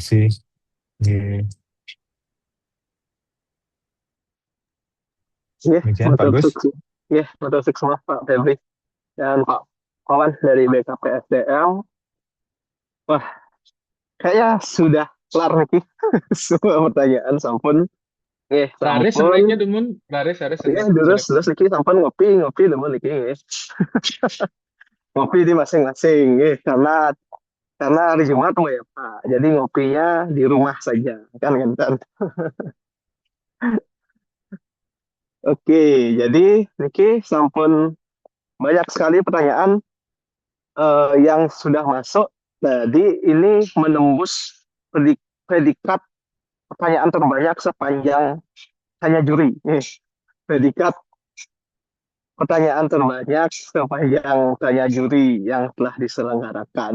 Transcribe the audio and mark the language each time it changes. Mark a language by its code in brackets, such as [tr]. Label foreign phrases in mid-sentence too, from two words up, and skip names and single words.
[id] kasih. Iya. Demikian, Pak Gus. Betul semua Pak Febri dan Pak Kawan dari BKP SDM. Wah, kayaknya sudah kelar nih semua pertanyaan sampun. Raris Sampun. sebaiknya demun. Raris Terus [ban] niki sampun [id] ngopi [ban] demun niki [id] ngopi di masing-masing karena hari Jumat ya Pak. Jadi ngopinya di rumah saja kan kan. Oke, jadi [ban] niki sampun [id] banyak sekali pertanyaan yang sudah masuk. Jadi ini menembus predikat pertanyaan terbanyak sepanjang hanya juri. Predikat pertanyaan terbanyak sepanjang tanya juri yang telah diselenggarakan.